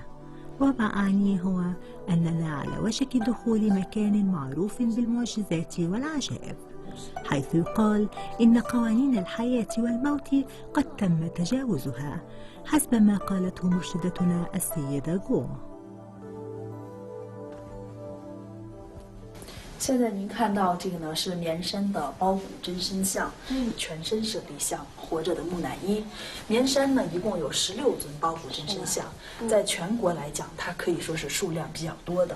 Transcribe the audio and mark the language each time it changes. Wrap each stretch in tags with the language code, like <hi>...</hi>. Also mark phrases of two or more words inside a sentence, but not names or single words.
<ar>وما أعنيه هو أننا على وشك دخول مكان معروف بالمعجزات والعجائب، حيث يقال إن قوانين الحياة والموت قد تم تجاوزها حسب ما قالته مرشدتنا السيدة جو.</ar> <zh>现在您看到这个呢是绵山的包骨真身像，全身舍利像，活着的木乃伊。绵山呢一共有16尊包骨真身像，在全国来讲，它可以说是数量比较多的。</zh>